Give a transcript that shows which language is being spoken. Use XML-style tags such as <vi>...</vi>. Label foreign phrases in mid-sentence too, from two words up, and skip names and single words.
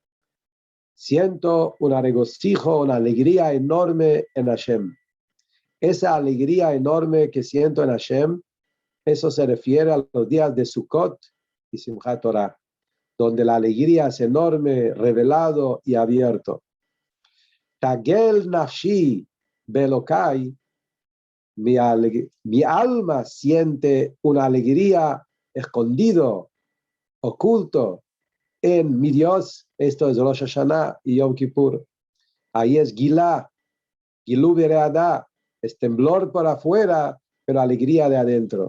<es>Siento un regocijo, una alegría enorme en Hashem. Esa alegría enorme que siento en Hashem, eso se refiere a los días de Sukkot y Simchat Torah, donde la alegría es enorme, revelado y abierto.</es> <he>תגל נפשי באלהי,</he> <es>mi alma siente una alegría escondido, oculto en mi Dios. Esto es Rosh Hashanah y Yom Kippur. Ahí es</es> <he>גילה גילו ברעדה,</he> <es>es temblor por afuera, pero alegría de adentro.</es>